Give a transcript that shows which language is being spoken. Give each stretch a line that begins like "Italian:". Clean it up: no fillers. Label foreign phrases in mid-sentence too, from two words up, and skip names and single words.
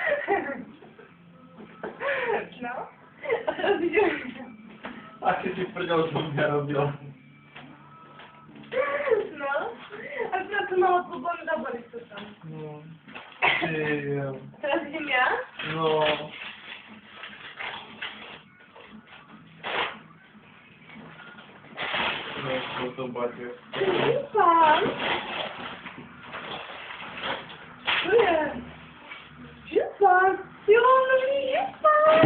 Slovak: No. A teraz ideme. Ak si si prdel z mňa robila. No. A teraz to malo problém, zabali to tam. No. Ty, Teraz idem ja? no. No, to baťo.
Czech: Pán. Co je? Župan. Jo, nový župan.